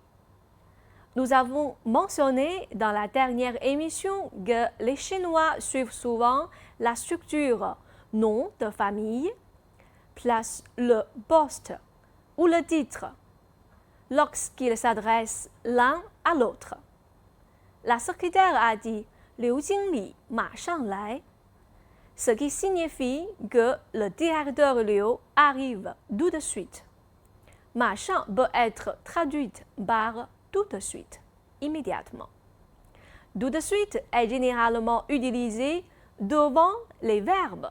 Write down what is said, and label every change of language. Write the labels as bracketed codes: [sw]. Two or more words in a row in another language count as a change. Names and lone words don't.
[fr] Nous avons mentionné dans la dernière émission que les Chinois suivent souvent la structure nom de famille, place le poste ou le titre lorsqu'ils s'adressent l'un à l'autre. La secrétaire a dit [zh] 刘经理马上来 [fr] ce qui signifie que le directeur Liu arrive tout de suite. 马上 peut être traduite par tout de suite, immédiatement. Tout de suite est généralement utilisé devant les verbes.